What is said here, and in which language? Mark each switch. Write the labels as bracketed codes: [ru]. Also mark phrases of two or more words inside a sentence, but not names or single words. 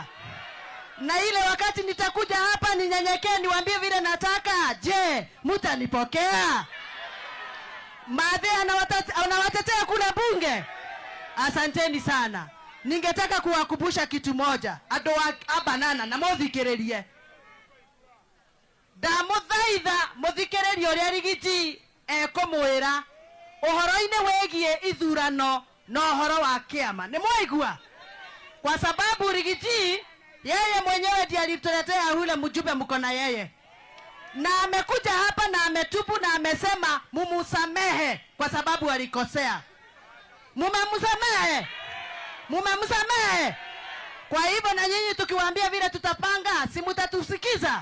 [sw] Na ile wakati nitakuja hapa ninyenyekee niwaambie vile nataka, je, mtanipokea? Madhe anawatetea kula bunge. Asanteni sana. Ningetaka kuwakumbusha kitu moja. [ki] Ado abanana na muthikiririe. Ndamuthaitha muthikiririe uria Rigiji ekumwira uhoro-ini wegie ithurano na uhoro wa kiama. Ni mwaigua? [sw] Kwa sababu Rigiji yeye mwenyewe ndiye alituletea yule mjumbe mko na yeye. Na amekuja hapa na ametubu na amesema mumusamehe kwa sababu alikosea. Mumemsamehe? Kwa hivyo na nyinyi tukiwaambia vile tutapanga, si mtatusikiza?